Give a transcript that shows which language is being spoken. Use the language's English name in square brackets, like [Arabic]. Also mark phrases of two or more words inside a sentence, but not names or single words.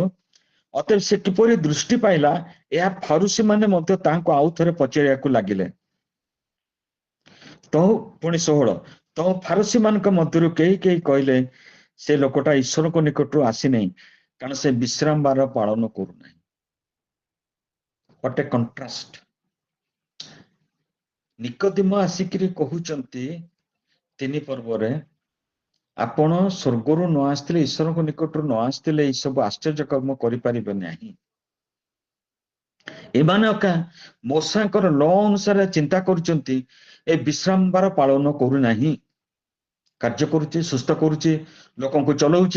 [Odia] ଅତଏବ ସେ କିପରି ଦୃଷ୍ଟି ପାଇଲା, ଏହା ଫାରୁସୀ ମାନେ ମଧ୍ୟ ତାହାଙ୍କୁ ଆଉ ଥରେ ପଚାରିବାକୁ ଲାଗିଲେ। ପୁଣି 16, ତ ଫାରୁସୀ ମାନଙ୍କ ମଧ୍ୟରୁ କେହି କେହି କହିଲେ, ସେ ଲୋକଟା ଈଶ୍ୱରଙ୍କ ନିକଟରୁ ଆସିନାହିଁ, କାରଣ ସେ ବିଶ୍ରାମ ବାର ପାଳନ କରୁନାହିଁ। [English] What a contrast. [Odia] ନିକୋଦିମ ଆସିକିରି କହୁଛନ୍ତି 3 ପର୍ବରେ, ଆପଣ ସ୍ୱର୍ଗରୁ ନ ଆସିଥିଲେ, ଈଶ୍ୱରଙ୍କ ନିକଟରୁ ନ ଆସିଥିଲେ ଏଇ ସବୁ ଆଶ୍ଚର୍ଯ୍ୟ କର୍ମ କରିପାରିବେ ନାହିଁ। ଏମାନେ ମୋଶାଙ୍କର ଲ ଅନୁସାରେ ଚିନ୍ତା କରୁଛନ୍ତି, ଏ ବିଶ୍ରାମ ବାର ପାଳନ କରୁନାହିଁ, କାର୍ଯ୍ୟ କରୁଛି, ସୁସ୍ଥ କରୁଛି, ଲୋକଙ୍କୁ ଚଲଉଛି।